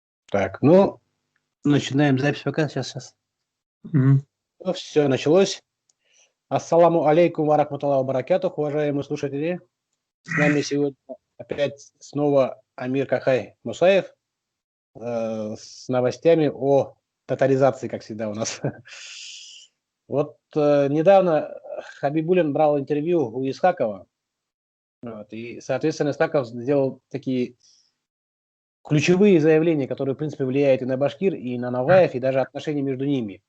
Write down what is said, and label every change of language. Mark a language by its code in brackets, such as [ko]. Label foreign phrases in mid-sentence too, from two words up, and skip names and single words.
[ru] Так, ну, начинаем запись пока. Сейчас. Мгм. Ну, все, началось. [ar] السلام عليكم ورحمة الله وبركاته, [ru] уважаемые слушатели. С нами сегодня опять снова Амир Кахай Мусаев с новостями о тотализации, как всегда у нас. Вот недавно Хабибуллин брал интервью у Исхакова, вот, и, соответственно, Исхаков сделал такие ключевые заявления, которые, в принципе, влияют и на башкир, и на Наваев, и даже отношения между ними.